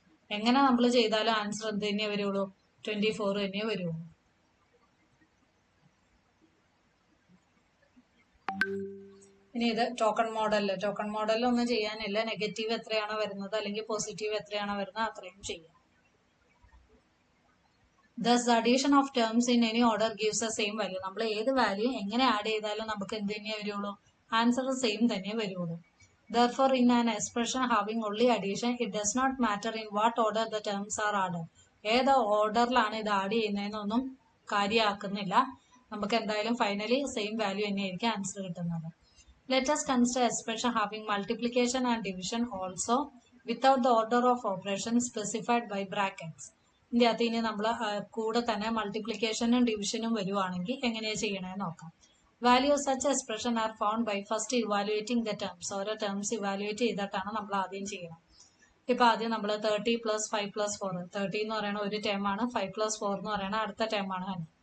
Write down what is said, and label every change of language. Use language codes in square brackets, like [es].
[ml] എങ്ങനെ നമ്മൾ ചെയ്താലും ആൻസർ എന്ത് തന്നെ വരുള്ളൂ, 24 തന്നെ വരുള്ളൂ. ഇനി ഇത് ടോക്കൺ മോഡലിൽ ഒന്നും ചെയ്യാനില്ല. നെഗറ്റീവ് എത്രയാണോ വരുന്നത് അല്ലെങ്കിൽ പോസിറ്റീവ് എത്രയാണോ വരുന്നത് അത്രയും ചെയ്യാം. [en] Thus the addition of terms in any order gives the same value. [ml] നമ്മൾ ഏത് വാല്യൂ എങ്ങനെ ആഡ് ചെയ്താലും നമുക്ക് എന്ത് തന്നെ വരുള്ളൂ, ആൻസർ സെയിം തന്നെ വരുള്ളൂ. [en] Therefore in an expression having only addition, it does not matter in what order the terms are added. [ml] ഏത് ഓർഡറിലാണ് ഇത് ആഡ് ചെയ്യുന്നതെന്നൊന്നും കാര്യമാക്കുന്നില്ല. നമുക്ക് എന്തായാലും ഫൈനലി സെയിം വാല്യൂ തന്നെയായിരിക്കും ആൻസർ കിട്ടുന്നത്. [en] Let us consider expression having multiplication and division also without the order of operation specified by brackets. [ml] ഇതിന്റെ അകത്ത് ഇനി നമ്മൾ കൂടെ തന്നെ മൾട്ടിപ്ലിക്കേഷനും ഡിവിഷനും വരുവാണെങ്കിൽ എങ്ങനെയാ ചെയ്യണമെന്ന് നോക്കാം. [en] Value such expression are found by first evaluating the terms. [ml] ഓരോ ടേംസ് ഇവാലുവേറ്റ് ചെയ്തിട്ടാണ് നമ്മൾ ആദ്യം ചെയ്യണം. ഇപ്പൊ ആദ്യം നമ്മൾ 30 + 5 + 4. 30 എന്ന് പറയുന്ന ഒരു ടേമാണ്, 5 + 4 എന്ന് പറയുന്ന അടുത്ത ടേമാണ്.